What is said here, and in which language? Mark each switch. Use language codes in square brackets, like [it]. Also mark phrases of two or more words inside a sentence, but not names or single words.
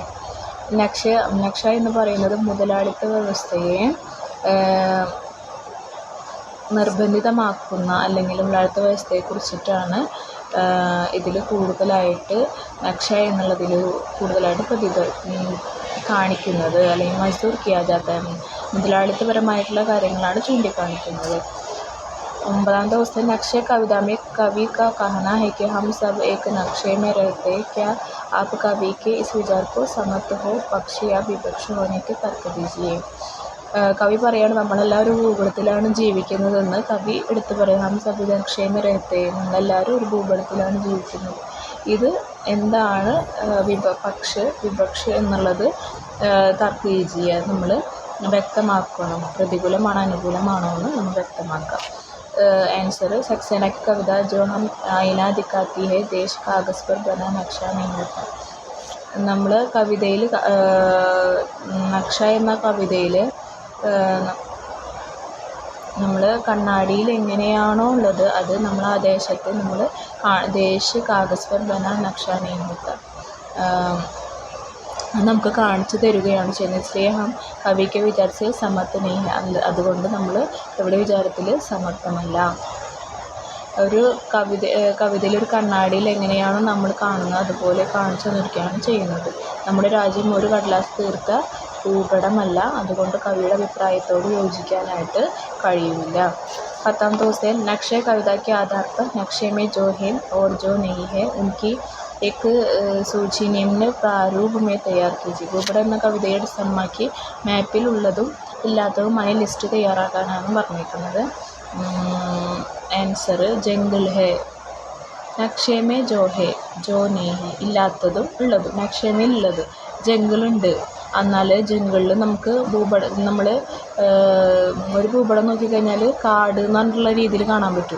[ml] നക്ഷ എന്ന് പറയുന്നത് മുതലാളിത്ത വ്യവസ്ഥയെ നിർബന്ധിതമാക്കുന്ന അല്ലെങ്കിൽ മുതലാളിത്ത വ്യവസ്ഥയെക്കുറിച്ചിട്ടാണ് ഇതിൽ കൂടുതലായിട്ട് നക്ഷ എന്നുള്ളതിൽ കൂടുതലായിട്ട് കാണിക്കുന്നത്. അല്ലെങ്കിൽ [hi] मज़दूर किया जाता [ml] മുതലാളിത്തപരമായിട്ടുള്ള കാര്യങ്ങളാണ് ചൂണ്ടിക്കാണിക്കുന്നത്. [hi] 9th क्वेश्चन, नक्शे कविता में कवि का कहना है कि हम सब एक नक्शे में रहते हैं. क्या आप कवि के इस विचार को समर्थ हो? पक्ष या विपक्ष होने के तर्क दीजिए. [ml] കവി പറയാണ് നമ്മളെല്ലാവരും ഭൂപടത്തിലാണ് ജീവിക്കുന്നതെന്ന് കവി എടുത്തു പറയും. [hi] हम सब नक्शे में रहते, [ml] നമ്മളെല്ലാവരും ഒരു ഭൂപടത്തിലാണ് ജീവിക്കുന്നത്. ഇത് എന്താണ് വിപക്ഷ എന്നുള്ളത് തർക്കീജിയ നമ്മൾ വ്യക്തമാക്കണം. പ്രതികൂലമാണോ അനുകൂലമാണോ എന്ന് നമ്മൾ വ്യക്തമാക്കാം. [hi] आंसर सक्सेना की कविता जो हम आईना दिखाती है देश कागज़ पर बना नक्शा नहीं होता. [ml] നമ്മൾ കവിതയിൽ നക്ഷ എന്ന കവിതയിൽ നമ്മൾ കണ്ണാടിയിൽ എങ്ങനെയാണോ ഉള്ളത് അത് നമ്മൾ ആ ദേശത്ത് നമ്മൾ [hi] देश कागज़ पर बना नक्शा नहीं होता [ml] നമുക്ക് കാണിച്ചു തരികയാണ് ചെയ്യുന്നത്. സ്നേഹം കവിക്ക് വിചാരിച്ച് സമർത്ഥനീയ, അതുകൊണ്ട് നമ്മൾ ഇവിടെ വിചാരത്തിൽ സമർത്ഥമല്ല. ഒരു കവിതയിൽ ഒരു കണ്ണാടിയിൽ എങ്ങനെയാണോ നമ്മൾ കാണുന്നത് അതുപോലെ കാണിച്ചു തന്നിരിക്കുകയാണ് ചെയ്യുന്നത്. നമ്മുടെ രാജ്യം ഒരു കടലാസ് തീർത്ത ഭൂപടമല്ല, അതുകൊണ്ട് കവിയുടെ അഭിപ്രായത്തോട് യോജിക്കാനായിട്ട് കഴിയില്ല. [hi] 10th क्वेश्चन, नक्शे कविता के आधार पर नक्शे में जो है और जो नहीं है उनकी एक सूची निम्न प्रारूप में तैयार कीजिए. [ml] ഭൂപടം എന്ന കവിതയെ അടിസ്ഥാനമാക്കി മാപ്പിൽ ഉള്ളതും ഇല്ലാത്തതുമായ ലിസ്റ്റ് തയ്യാറാക്കാനാണ് പറഞ്ഞിരിക്കുന്നത്. [hi] आंसर जंगल है. नक्शे में जो है जो नहीं है. [ml] ഇല്ലാത്തതും ഉള്ളതും. നക്ഷേമയിൽ ഉള്ളത് ജംഗിളുണ്ട്, എന്നാൽ ജംഗിളിൽ നമുക്ക് നമ്മൾ ഒരു ഭൂപടം നോക്കിക്കഴിഞ്ഞാൽ കാട് എന്ന് പറഞ്ഞിട്ടുള്ള രീതിയിൽ കാണാൻ പറ്റും.